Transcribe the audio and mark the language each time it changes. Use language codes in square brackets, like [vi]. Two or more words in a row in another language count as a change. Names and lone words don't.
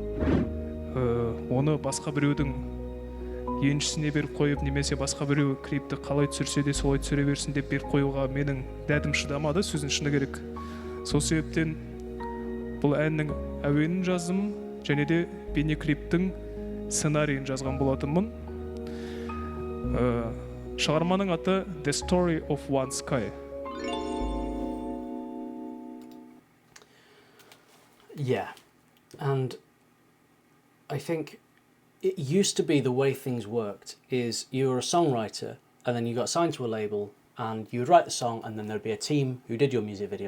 [kk] Оны басқа біреудің еншісіне беріп қойып, немесе басқа біреу клипті қалай түсірсе де солай түсіре берсін деп беріп қоюға менің дәтім шыдамады, сөздің шыны керек. Сол себептен бұл әннің әуенін жаздым және де бейне клиптің сценарийін жазған болатынмын. Шығарманың аты The Story of One Sky. [en] Yeah, and I think it used to be the way things worked is you were a songwriter and then you got signed to a label and you would write the song and then there'd be a team who did your music video.